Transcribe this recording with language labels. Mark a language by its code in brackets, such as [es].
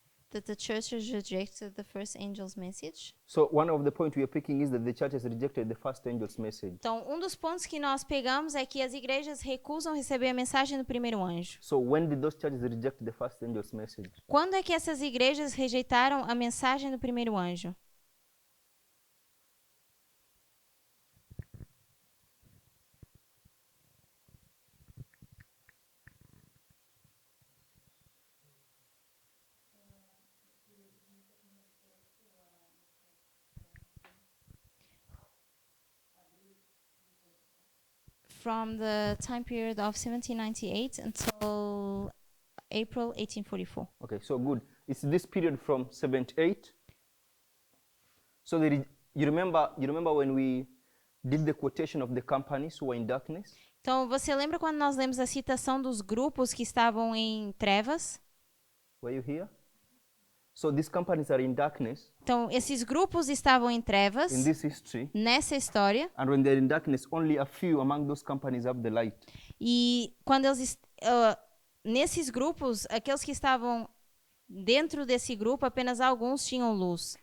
[en] That the church has rejected the first angel's message. So one of the points we are picking is that the church has rejected the first angel's message. [pt] Então, um dos pontos que nós pegamos é que as igrejas recusam receber a mensagem do primeiro anjo. [en] So when did those churches reject the first angel's message? [pt] Quando é que essas igrejas rejeitaram a mensagem do primeiro anjo? [en] From the time period of 1798 until April 1844. Okay, so good. It's this period from 78. So you remember when we did the quotation of the companies who were in darkness? [pt] Então, você lembra quando nós lemos a citação dos grupos que estavam em trevas? [en] Were you here? So these companies are in darkness [pt] Então, esses grupos estavam em trevas [en] in this history, [pt] nessa história. [en] and when they're in darkness, only a few among those companies have the light. [pt] E quando nesses grupos, aqueles que estavam dentro desse grupo, apenas alguns tinham luz.